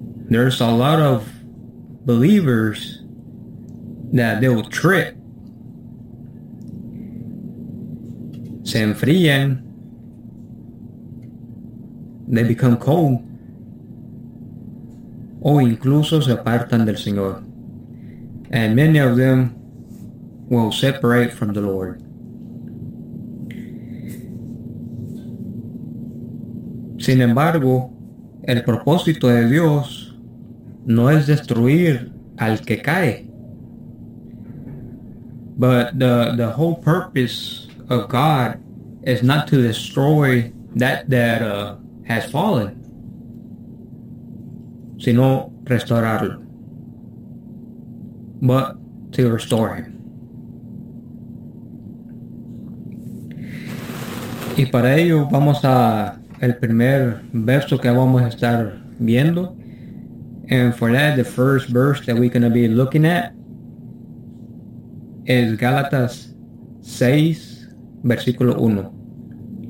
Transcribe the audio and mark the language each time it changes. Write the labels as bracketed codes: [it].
[en] There's a lot of believers that they will trip, [es] se enfrían. [en] They become cold, [es] o incluso se apartan del Señor. [en] And many of them will separate from the Lord. [es] Sin embargo, el propósito de Dios no es destruir al que cae. [en] But the whole purpose of God is not to destroy that has fallen, [es] sino restaurarlo, [en] but to restore him. [es] Y para ello vamos a el primer verso que vamos a estar viendo. [en] And for that, the first verse that we're going to be looking at is Gálatas 6, versículo 1.